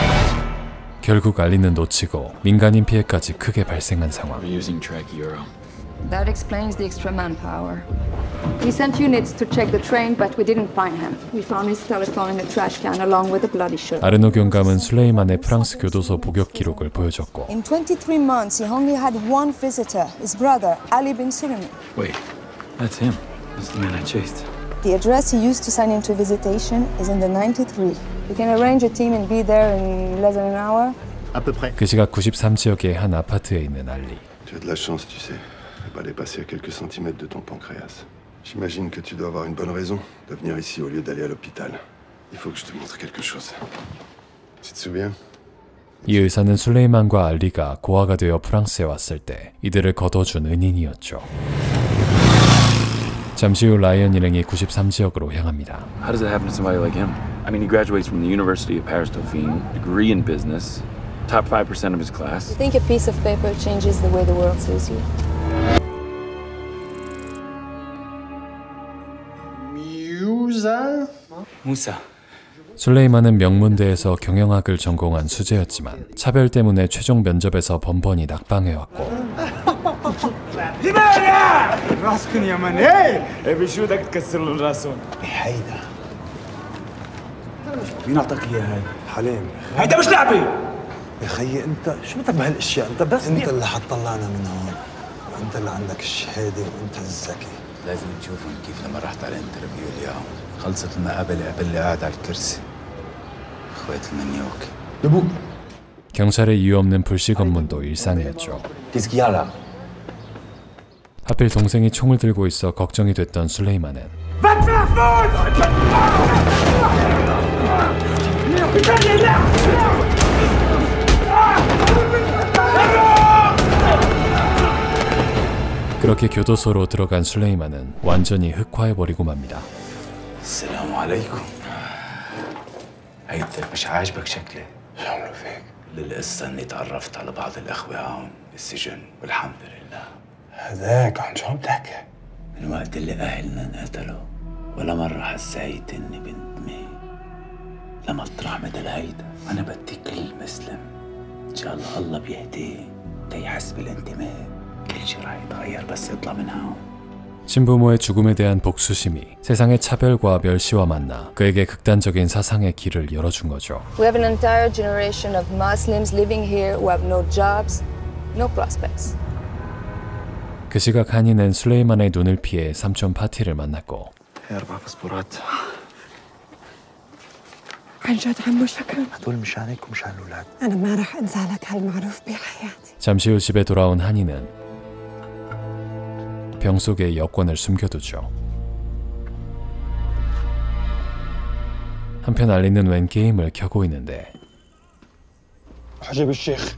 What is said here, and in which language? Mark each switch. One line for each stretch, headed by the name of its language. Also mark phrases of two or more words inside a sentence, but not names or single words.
Korean: 결국 알리는 놓치고 민간인 피해까지 크게 발생한 상황.
English: We're using Trackero. That explains the extra manpower. We sent units to check the train, but we didn't find him. We found his telephone in a trash can along with a bloody shirt.
Korean: 아르노 경감은 술레이만의 프랑스 교도소 복역 기록을 보여줬고
English: In 23 months, he only had one visitor, his brother, Ali bin Suleiman. Wait, that's him. That's the man I chased. The address he used to sign into visitation is in the 93. We can arrange a team and be there in less than an hour.
Korean: 그 시각 93지역의 한 아파트에 있는 알리.
French: Tu as de la chance, tu sais. Pas dépasser à quelques centimètres de ton pancréas. J'imagine que tu dois avoir une bonne raison de venir ici au lieu d'aller à l'hôpital. Il faut que je te montre quelque chose. Tu te souviens?
Korean: 이 의사는 술레이만과 알리가 고아가 되어 프랑스에 왔을 때 이들을 거둬준 은인이었죠. 잠시 후 라이언 일행이 93지역으로 향합니다.
English: How does it happen to somebody like him? I mean, he graduates from the University of Paris-Dauphine, degree in business, top 5% of his class. You think a piece of paper changes the way the world sees you?
Korean: 무사. 술레이만은 명문대에서 경영학을 전공한 수재였지만 차별 때문에 최종 면접에서 번번이 낙방해왔고
Arabic: راسكن يا من ايه بشو بدك تكسر له راسهم هيدا مين اعطاك اياها هاي؟ حليم هيدا مش لعبه يا خيي انت شو بدك بهالاشياء؟ انت بس انت اللي حتطلعنا من هون وانت اللي عندك الشهاده وانت الذكي لازم تشوفهم كيف لما رحت على الانترفيو اليوم خلصت المقابله قبل قاعد على الكرسي اخوات المنيوك دبوك
Korean: 경찰의 이유 없는 불씨 검문도 일상이었죠. 하필 동생이 총을 들고 있어 걱정이 됐던 술레이만은 그렇게 교도소로 들어간 술레이만은 완전히 흑화해버리고 맙니다.
Arabic: السلام عليكم هيدا مش عاجبك شكلي شو عملوا فيك؟ للقصة اني تعرفت على بعض الاخوة هون بالسجن والحمد لله هذاك عن شو عم تحكي؟ من وقت اللي اهلنا انقتلوا ولا مرة حسيت اني بنتمي لمطرح مثل هيدا. انا بدي كل مسلم ان شاء الله بيهديه تيحس بالانتماء. كل شي راح يتغير بس يطلع من هون.
Korean: 친부모의 죽음에 대한 복수심이 세상의 차별과 멸시와 만나 그에게 극단적인 사상의 길을 열어준 거죠.
English: We have an entire generation of Muslims living here who have no jobs, no prospects.
Korean: 그 시각 한이는 술레이만의 눈을 피해 삼촌 파티를 만났고
Arabic: عن جد عمو شكرا. هدول مش عليك ومش على الاولاد. أنا ما رح أنسى لك هالمعروف بحياتي.
Korean: 잠시 후 집에 돌아온 한이는 병 속에 여권을 숨겨두죠. 한편 알리는 웬 게임을 켜고 있는데
Arabic: عجب الشيخ.